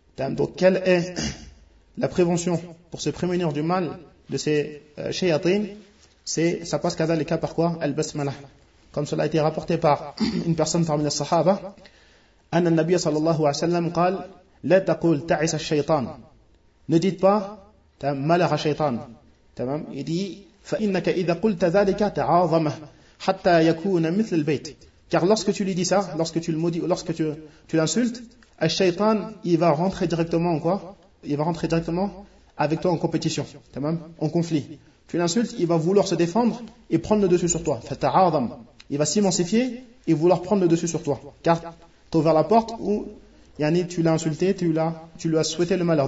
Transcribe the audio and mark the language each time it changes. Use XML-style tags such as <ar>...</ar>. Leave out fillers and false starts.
<fr>Donc, quelle est la prévention pour se prémunir du mal de ces shayatin? C'est, ça passe qu'à les cas par quoi? Al-Basmala. Comme cela a été rapporté par une personne parmi les Sahaba,</fr> <ar>Anna al-Nabi sallallahu alayhi wa sallam قال لا تقول تعس الشيطان.</ar> <fr>Ne dites pas, malheur à Shaytan. Il dit,</fr> <ar>فإنك إذا قلت ذلك تعظم حتى يكون مثل البيت.</ar> <fr>Car lorsque tu lui dis ça, lorsque tu le maudis ou lorsque tu l'insultes, Al-Shaytan, il va rentrer directement en quoi? Il va rentrer directement avec toi en compétition, en conflit. Tu l'insultes, il va vouloir se défendre et prendre le dessus sur toi. Il va s'immensifier et vouloir prendre le dessus sur toi. Car tu as ouvert la porte ou tu l'as insulté, tu lui as souhaité le malheur.</fr>